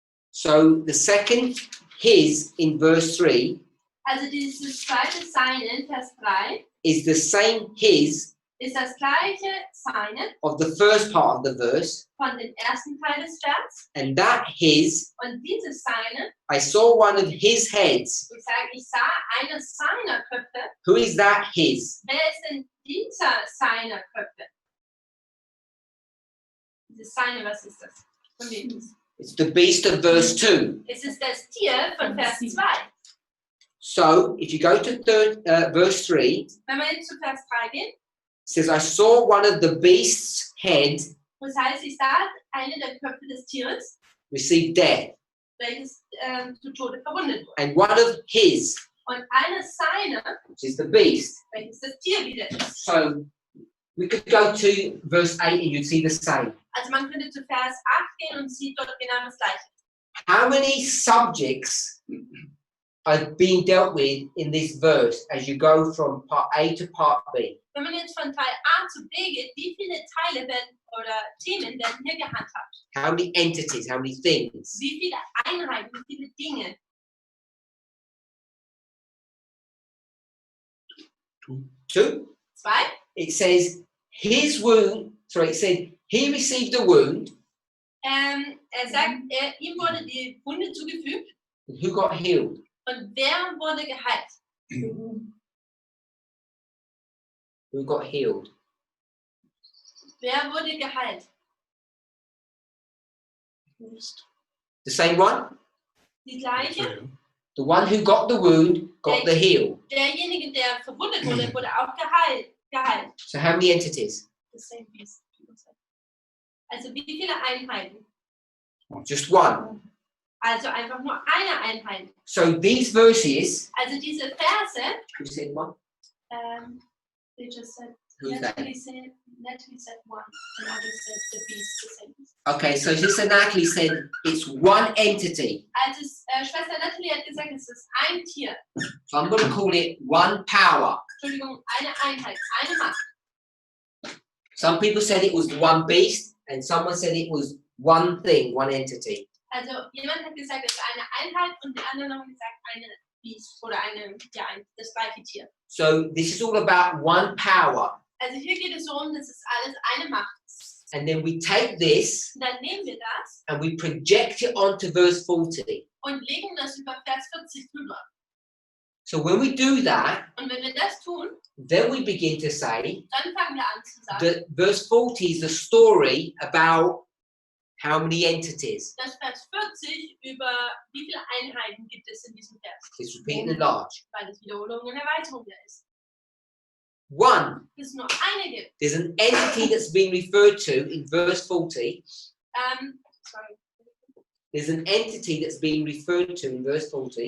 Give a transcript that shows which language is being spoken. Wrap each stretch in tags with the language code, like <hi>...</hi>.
<en>So the second his in verse 3</en> <de>Also dieses zweite seine in Vers 3</de> <en>is the same his</en> <de>ist das gleiche seine</de> <en>of the first part of the verse,</en> <de>von dem ersten Teil des Vers.</de> <en>and that his,</en> <de>Und dieses seine,</de> <en>I saw one of his heads.</en> <de>ich sah eine seiner Köpfe.</de> <en>Who is that his?</en> <de>Wer ist denn dieser seiner Köpfe? Dieses seine, was ist das? Von wem ist es?</de> <en>It's the beast of verse 2.</en> <de>Es ist das Tier von Vers 2.</de> <en>So if you go to verse 3, it</en> <de>Wenn wir jetzt zu Vers 3 gehen,</de> <en>says, I saw one of the beast's head</en> <de>das heißt, ich sah eine der Köpfe des Tieres,</de> <en>receive death,</en> <de>welches zu Tode verwundet wurde.</de> <en>and one of his,</en> <de>Und eine seiner,</de> <en>which is the beast.</en> <de>welches das Tier wieder ist.</de> <en>So we could go to verse 8 and you'd see the same.</en> <de>Also man könnte zu Vers 8 gehen und sieht dort genau das Gleiche.</de> <en>How many subjects are being dealt with in this verse as you go from part A to part B?</en> <de>Wenn man jetzt von Teil A zu B geht, wie viele Teile werden oder Themen werden hier gehandhabt?</de> <en>How many entities, how many things?</en> <de>Wie viele Einheiten, wie viele Dinge?</de> <en>2.</en> <de>2.</de> <en>It says his wound, it said he received a wound.</en> <de>Sagt, ihm wurde die Wunde zugefügt</de> <en>And who got healed?</en> <de>und wer wurde geheilt?</de> <en>Who got healed?</en> <de>Wer wurde geheilt?</de> <en>The same one?</en> <de>Die gleiche?</de> <en>The one who got the wound got the heal.</en> <de>Derjenige, der verwundet wurde, wurde auch geheilt.</de> <en>So how many entities? The same beast.</en> <de>Also wie viele Einheiten?</de> <en>Just one.</en> <de>Also einfach nur eine Einheit.</de> <en>So these verses,</en> <de>Also diese Verse,</de> <en>who said one? they just said, Who's that? Natalie said one, and others said the beast, the same. Okay, so Sister Natalie said it's one entity.</en> <de>Also Schwester Natalie hat gesagt, es ist ein Tier.</de> <en>So I'm going to call it one power.</en> <de>Entschuldigung, eine Einheit, eine Macht.</de> <en>Some people said it was one beast, and someone said it was one thing, one entity.</en> <de>Also jemand hat gesagt, es ist eine Einheit und die anderen haben gesagt, eine Biest oder das gleiche Tier.</de> <en>So this is all about one power.</en> <de>Also hier geht es darum, dass es alles eine Macht ist.</de> <en>And then we take this</en> <de>Und dann nehmen wir das</de> <en>and we project it onto verse 40.</en> <de>und legen das über Vers 40 drüber.</de> <en>So when we do that,</en> <de>Und wenn wir das tun,</de> <en>then we begin to say</en> <de>dann fangen wir an zu sagen,</de> <en>that verse 40 is the story about how many entities.</en> <de>dass Vers 40 über wie viele Einheiten gibt es in diesem Vers.</de> <en>It's repeating and large.</en> <de>Weil es Wiederholung und Erweiterung ist.</de> <en>One,</en> <de>Dass es nur eine gibt.</de> <en>there's an entity that's being referred to in verse 40. Sorry. There's an entity that's being referred to in verse 40</en>